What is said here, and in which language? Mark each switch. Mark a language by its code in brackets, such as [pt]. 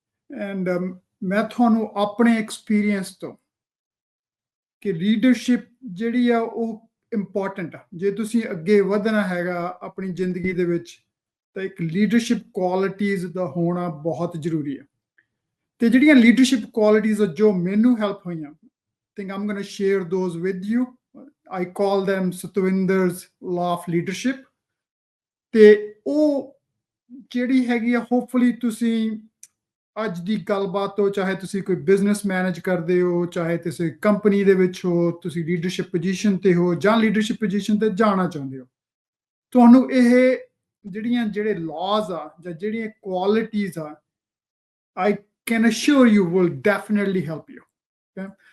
[pa] And ਮੈਂ ਤੁਹਾਨੂੰ ਆਪਣੇ ਐਕਸਪੀਰੀਅੰਸ ਤੋਂ ਕਿ ਲੀਡਰਸ਼ਿਪ ਜਿਹੜੀ ਆ ਉਹ ਇੰਪੋਰਟੈਂਟ ਆ, ਜੇ ਤੁਸੀਂ ਅੱਗੇ ਵਧਣਾ ਹੈਗਾ ਆਪਣੀ ਜ਼ਿੰਦਗੀ ਦੇ ਵਿੱਚ ਤਾਂ ਇੱਕ ਲੀਡਰਸ਼ਿਪ ਕੁਆਲਿਟੀਜ਼ ਦਾ ਹੋਣਾ ਬਹੁਤ ਜ਼ਰੂਰੀ ਹੈ। ਤੇ ਜਿਹੜੀਆਂ ਲੀਡਰਸ਼ਿਪ ਕੁਆਲਿਟੀਜ਼ ਜੋ ਮੈਨੂੰ ਹੈਲਪ ਹੋਈਆਂ, [en] Think I'm going to share those with you. I call them Satwinder's Law of Leadership। [pa] ਤੇ ਉਹ ਜਿਹੜੀ ਹੈਗੀ ਆ, ਹੋਪਫੁਲੀ ਤੁਸੀਂ ਅੱਜ ਦੀ ਗੱਲਬਾਤ ਤੋਂ, ਚਾਹੇ ਤੁਸੀਂ ਕੋਈ ਬਿਜ਼ਨਸ ਮੈਨੇਜ ਕਰਦੇ ਹੋ, ਚਾਹੇ ਤੁਸੀਂ ਕੰਪਨੀ ਦੇ ਵਿੱਚ ਹੋ, ਤੁਸੀਂ ਲੀਡਰਸ਼ਿਪ ਪੋਜੀਸ਼ਨ ਤੇ ਹੋ ਜਾਂ ਲੀਡਰਸ਼ਿਪ ਪੋਜੀਸ਼ਨ ਤੇ ਜਾਣਾ ਚਾਹੁੰਦੇ ਹੋ, ਤੁਹਾਨੂੰ ਇਹ ਜਿਹੜੇ ਲਾਜ਼ ਆ ਜਾਂ ਜਿਹੜੀਆਂ ਕੁਆਲਿਟੀਜ਼ ਆ, [en] I can assure you will definitely help you। Okay?